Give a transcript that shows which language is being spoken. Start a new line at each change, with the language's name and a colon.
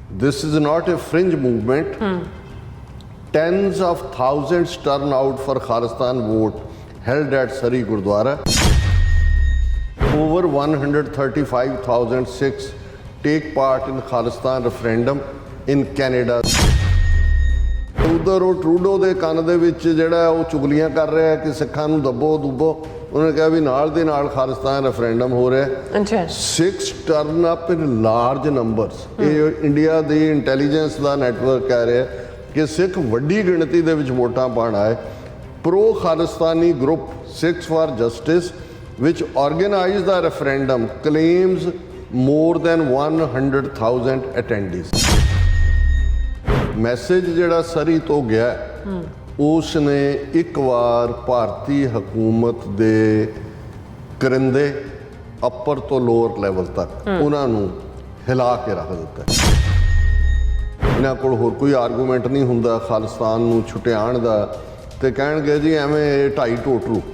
English: This is not a fringe movement. Tens of thousands turn out for Khalistan vote held at Sari Gurdwara. Over 135,000 Sikhs take part in Khalistan referendum in Canada.
Punjabi: ਉਧਰ ਉਹ Trudeau ਦੇ ਕੰਨ ਦੇ ਵਿੱਚ ਜਿਹੜਾ ਉਹ ਚੁਗਲੀਆਂ ਕਰ ਰਿਹਾ ਕਿ ਸਿੱਖਾਂ ਨੂੰ ਦੱਬੋ ਦੁੱਬੋ। ਉਹਨੇ ਕਿਹਾ ਵੀ ਨਾਲ ਦੇ ਨਾਲ ਖਾਲਿਸਤਾਨ ਰੈਫਰੈਂਡਮ ਹੋ ਰਿਹਾ।
English: Sikhs turn up in large numbers.
Punjabi: ਇਹ ਇੰਡੀਆ ਦੀ ਇੰਟੈਲੀਜੈਂਸ ਦਾ ਨੈਟਵਰਕ ਕਹਿ ਰਿਹਾ ਕਿ ਸਿੱਖ ਵੱਡੀ ਗਿਣਤੀ ਦੇ ਵਿੱਚ ਵੋਟਾਂ ਪਾਉਣ ਆਏ।
English: Pro Khalistani group Sikhs for justice which organized the referendum claims more than 100,000 attendees।
Punjabi: Message ਜਿਹੜਾ ਸਰੀ ਤੋਂ ਗਿਆ ਉਸ ਨੇ ਇੱਕ ਵਾਰ ਭਾਰਤੀ ਹਕੂਮਤ ਦੇ ਕਰਿੰਦੇ ਅੱਪਰ ਤੋਂ ਲੋਅਰ ਲੈਵਲ ਤੱਕ ਉਹਨਾਂ ਨੂੰ ਹਿਲਾ ਕੇ ਰੱਖ ਦਿੱਤਾ। ਇਹਨਾਂ ਕੋਲ ਹੋਰ ਕੋਈ ਆਰਗੂਮੈਂਟ ਨਹੀਂ ਹੁੰਦਾ ਖਾਲਿਸਤਾਨ ਨੂੰ ਛੁਟਿਆਉਣ ਦਾ ਤੇ ਕਹਿਣਗੇ ਜੀ ਐਵੇਂ ਢਾਈ ਟੋਟਰੂ।